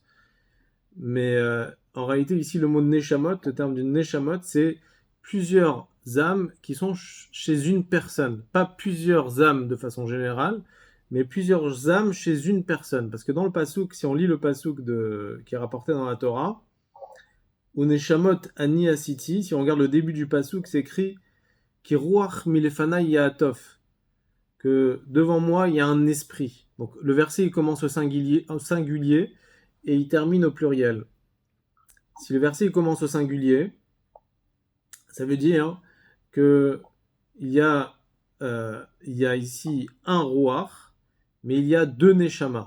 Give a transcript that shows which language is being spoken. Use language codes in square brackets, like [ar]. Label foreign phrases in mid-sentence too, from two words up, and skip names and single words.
[fr] Mais en réalité, ici, le mot neshamot, le terme d'une neshamot, c'est plusieurs âmes qui sont chez une personne. Pas plusieurs âmes de façon générale, mais plusieurs âmes chez une personne. Parce que dans le pasouk, si on lit le pasouk qui est rapporté dans la Torah, [he] ou neshamot ani asiti, [fr] si on regarde le début du pasouk, c'est écrit [he] Ki ruach milefana yaatov, [fr] que devant moi il y a un esprit. Donc le verset il commence au singulier et il termine au pluriel. Si le verset il commence au singulier, ça veut dire que il y a ici un ruach, mais il y a deux neshama.